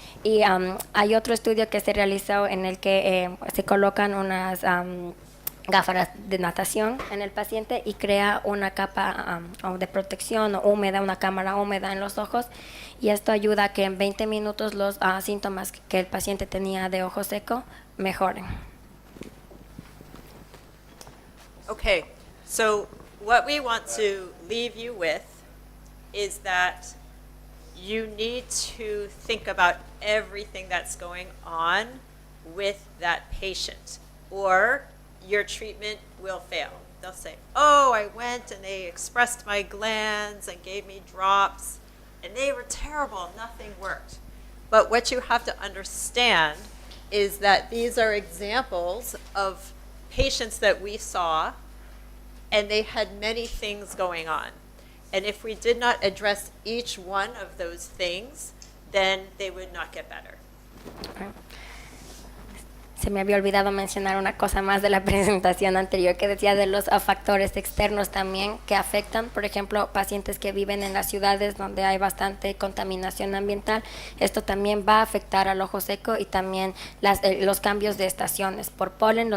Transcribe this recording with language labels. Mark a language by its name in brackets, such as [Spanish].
[Spanish] Y hay otro estudio que se realizó en el que se colocan unas gafas de natación en el paciente y crea una capa de protección húmeda, una cámara húmeda en los ojos, y esto ayuda a que en 20 minutos los síntomas que el paciente tenía de ojo seco mejoren. [English] Okay, so what we want to leave you with is that you need to think about everything that's going on with that patient, or your treatment will fail. They'll say, oh, I went and they expressed my glands and gave me drops, and they were terrible, nothing worked. But what you have to understand is that these are examples of patients that we saw, and they had many things going on. And if we did not address each one of those things, then they would not get better. Okay. [Spanish] Se me había olvidado mencionar una cosa más de la presentación anterior que decía de los factores externos también que afectan, por ejemplo, pacientes que viven en las ciudades donde hay bastante contaminación ambiental. Esto también va a afectar al ojo seco, y también los cambios de estaciones por polen.